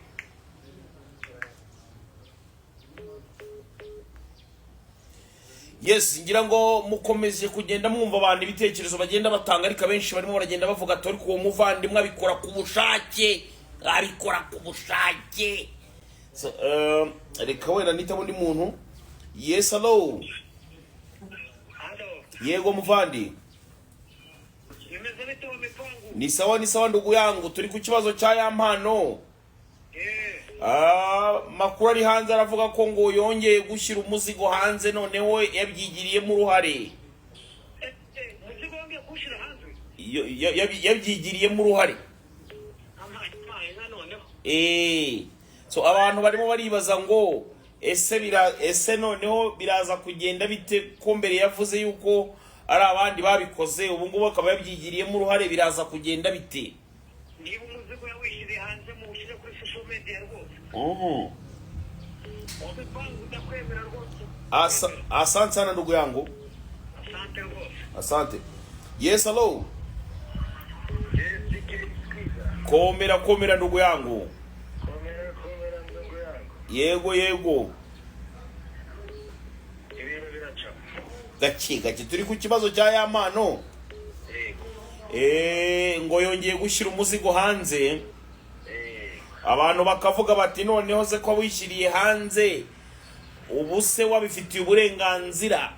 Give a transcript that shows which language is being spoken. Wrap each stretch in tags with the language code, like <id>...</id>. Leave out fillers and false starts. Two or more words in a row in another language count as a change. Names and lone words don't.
<rw>Yes, ngira ngo mukomeje kugenda mwumva abantu ibitekerezo bagenda batanga, ariko benshi barimo baragenda bavuga ati ariko uwo muvandimwe abikora ku bushake. So reka wenda nita undi muntu.</rw> <en>Yes, hello.</en> <rw>Yego muvandi.</rw> <sw>Ni sawa ndugu yangu,</sw> <rw>turi ku kibazo cya ya mpano. Makuru ari hanze aravuga ko ngo yongeye gushyira umuzigo hanze, noneho yabyigiriyemo uruhare. Umuzigo wongeye kuwushyira hanze? Yabyigiriyemo uruhare. So abantu barimo baribaza ngo ese noneho biraza kugenda bite ko mbere yavuze yuko ari abandi babikoze, ubu ngubu akaba yabyigiriyemo uruhare, biraza kugenda bite? Niba umuzigo yawishyire hanze mu ushyire kuri</rw> <en>social media</en> <rw>rwose. Wabipangu ndakwemera rwose.</rw> <sw>Asante sana ndugu yangu.</sw> <rw>Asante rwose.</rw> <en>Asante. Yes, hello. Yes,</en> <sw>Komera ndugu yangu. komera ndugu yangu.</sw> <rw>Yego. Ibintu biraca. Gake turi ku kibazo cya ya mpano. Ngo yongeye gushyira umuzigo hanze. Abantu bakavuga bati noneho se ko wishyiriye hanze, ubu se wabifitiye uburenganzira.</rw>